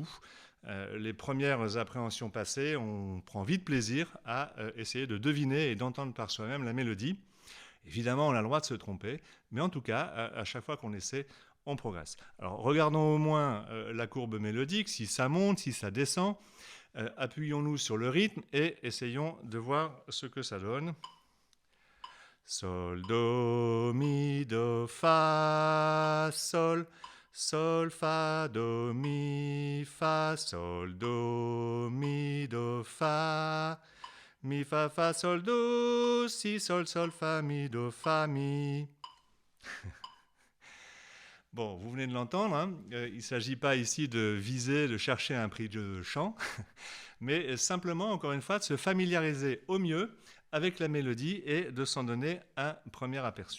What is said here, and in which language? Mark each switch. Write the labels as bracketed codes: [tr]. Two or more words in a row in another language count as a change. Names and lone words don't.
[fr] Les premières appréhensions passées, on prend vite plaisir à essayer de deviner et d'entendre par soi-même la mélodie. Évidemment, on a le droit de se tromper, mais en tout cas, à chaque fois qu'on essaie, on progresse. Alors, regardons au moins la courbe mélodique, si ça monte, si ça descend. Appuyons-nous sur le rythme et essayons de voir ce que ça donne. Sol, do, mi, do, fa, sol. Sol, fa, do, mi, fa, sol, do, mi, do, fa. Mi, fa, sol, do, si, sol, sol, fa, mi, do, fa, mi. Bon, vous venez de l'entendre, il ne s'agit pas ici de viser, de chercher un prix de chant, mais simplement, encore une fois, de se familiariser au mieux avec la mélodie et de s'en donner un premier aperçu.